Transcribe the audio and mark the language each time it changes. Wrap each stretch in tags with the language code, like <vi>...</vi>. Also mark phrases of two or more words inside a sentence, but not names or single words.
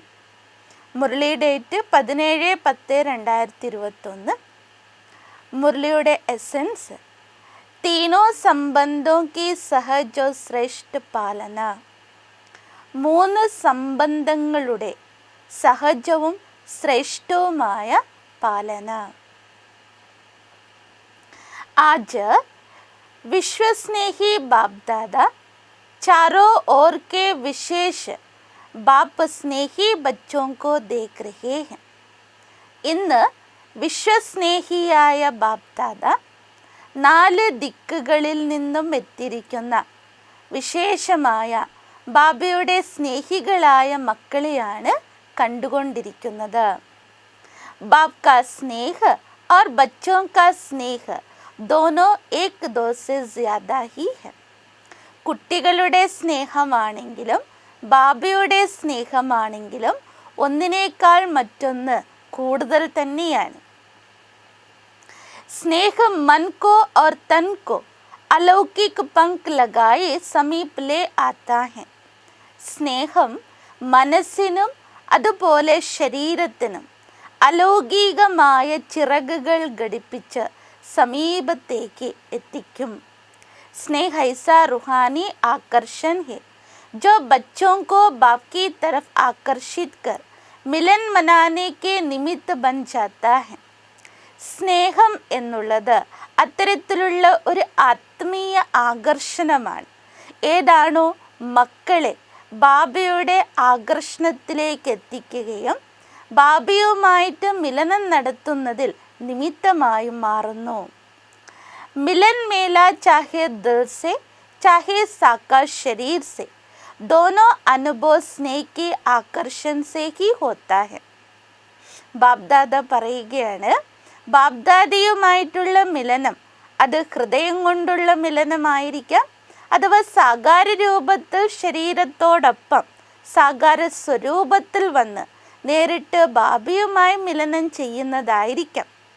<ml>മുരളി ഡേറ്റ് 17/10/2021.</ml> <hi>മുരളിയുടെ എസൻസ് तीनों संबंधों की सहज श्रेष्ठ पालना.</hi> <ml>3 സംബന്ധങ്ങളുടെ സഹജവും ശ്രേഷ്ഠവുമായ പാലന.</ml> <hi>आज विश्वस्नेही बाप दादा चारों ओर के विशेष बाप स्नेही बच्चों को देख रहे हैं.</hi> <ml>ഇന്ന് വിശ്വസ്നേഹിയായ ബാപ്പ് ദാദ 4 ദിക്കുകളിൽ നിന്നും എത്തിയിരിക്കുന്ന വിശേഷമായ ബാബയുടെ സ്നേഹികളായ മക്കളെയാണ് കണ്ടുകൊണ്ടിരിക്കുന്നത്.</ml> <hi>बाप का स्नेह और बच्चों का स्नेह दोनों एक दो से ज़्यादा ही है.</hi> <ml>കുട്ടികളുടെ സ്നേഹമാണെങ്കിലും ബാബയുടെ സ്നേഹമാണെങ്കിലും ഒന്നിനേക്കാൾ മറ്റൊന്ന് കൂടുതൽ തന്നെയാണ്.</ml> <hi>സ്നേഹം मन को और तन को अलौकिक पंख लगाए समीप ले आता है.</hi> <ml>സ്നേഹം മനസ്സിനും അതുപോലെ ശരീരത്തിനും അലൗകികമായ ചിറകുകൾ ഘടിപ്പിച്ച് സമീപത്തേക്ക് എത്തിക്കും.</ml> <hi>स्नेह ऐसा रूहानी आकर्षण है जो बच्चों को बाप की तरफ आकर्षित कर मिलन मनाने के निमित्त बन जाता है.</hi> <ml>സ്നേഹം എന്നുള്ളത് അത്തരത്തിലുള്ള ഒരു ആത്മീയ ആകർഷണമാണ്. ഏതാണോ മക്കളെ ബാബയുടെ ആകർഷണത്തിലേക്ക് എത്തിക്കുകയും ബാബയുമായിട്ട് മിലനം നടത്തുന്നതിൽ നിമിത്തമായും മാറുന്നു.</ml> <hi>मिलन मेला चाहे दिल से चाहे साकार शरीर से दोनों अनुभव स्नेह के आकर्षण से ही होता है.</hi> <ml>ബാബ്ദാദ പറയുകയാണ്, ബാബ്ദാദയുമായിട്ടുള്ള മിലനം അത് ഹൃദയം കൊണ്ടുള്ള മിലനമായിരിക്കാം, അഥവാ സാകാര രൂപത്തിൽ ശരീരത്തോടൊപ്പം സാകാര സ്വരൂപത്തിൽ വന്ന് നേരിട്ട് ബാബയുമായി മിലനം ചെയ്യുന്നതായിരിക്കാം.</ml>